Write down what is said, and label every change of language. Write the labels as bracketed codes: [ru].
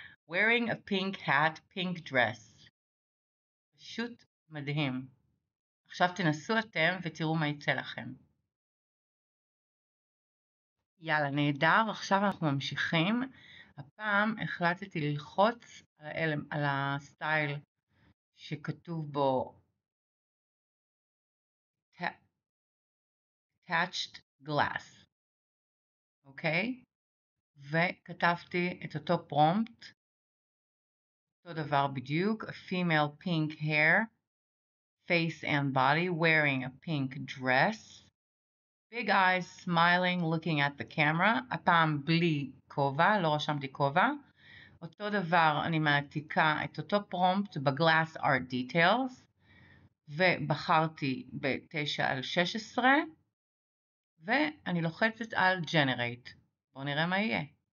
[en] wearing a pink hat, pink dress. [he] פשוט מדהים. עכשיו תנסו אתם ותראו מה יצא לכם. יאללה, נהדר. עכשיו אנחנו ממשיכים. הפעם החלטתי ללחוץ על הסטייל שכתוב בו attached glass. אוקיי? וכתבתי את אותו פרומפט. אותו דבר בדיוק. [en] A female pink hair, face and body, wearing a pink dress. Big eyes, smiling, looking at the camera. [he] הפעם בלי כובע, לא רשמתי כובע. אותו דבר אני מעתיקה את אותו פרומפט ב-Glass Art Details, ובחרתי ב-9/16, ואני לוחצת על Generate. בואו נראה מה יהיה.